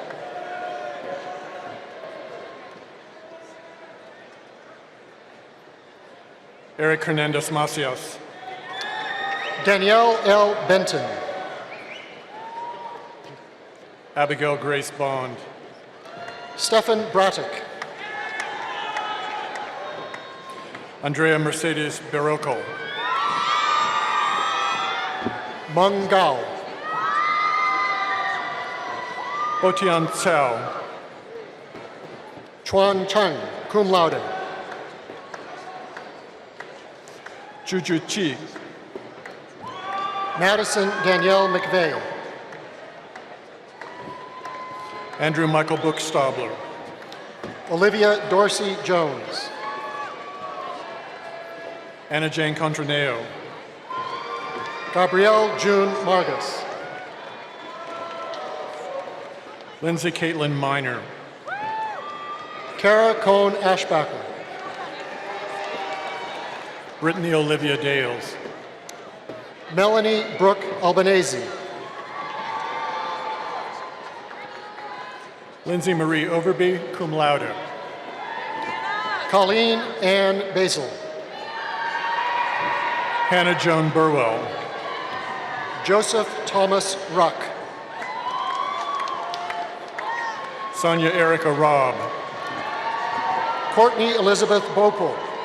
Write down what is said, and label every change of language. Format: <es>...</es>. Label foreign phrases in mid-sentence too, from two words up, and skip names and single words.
<en>Eric Hernandez Macias. Danielle L. Benton. Abigail Grace Bond. Stefan Brattick. Andrea Mercedes Barroco. Meng Gao. Otian Cao. Chuan Cheng,</en> <la>cum laude.</la> <en>Juju Chi. Madison Danielle McVeigh. Andrew Michael Buchstabler. Olivia Dorsey Jones. Anna Jane Contraneo. Gabrielle June Margus. Lindsay Caitlin Miner. Kara Cohn Ashbacker. Brittany Olivia Dales. Melanie Brooke Albanese. Lindsay Marie Overby,</en> <la>cum laude.</la> <en>Colleen Ann Basil. Hannah Joan Burwell. Joseph Thomas Ruck. Sonia Erica Robb. Courtney Elizabeth Bopel.</en>